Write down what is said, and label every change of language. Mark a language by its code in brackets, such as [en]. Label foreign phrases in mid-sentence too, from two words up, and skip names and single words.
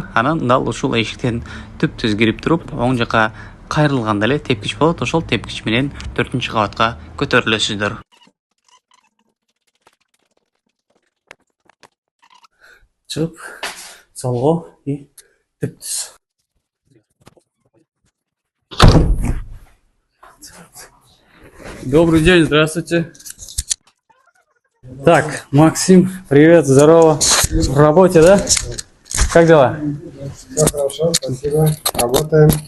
[ky] Анан дал ушул эшиктен түп-түз кирип туруп, оң жака кайрылганда эле тепкич болот. Ошол тепкич менен 4-кабатка көтөрүлөсүздөр. Чып, солго и түп-түз. [ru] Добрый день, здравствуйте. Так, Максим, привет, здорово. В работе, да? Как дела? Все хорошо, спасибо. Работаем. Все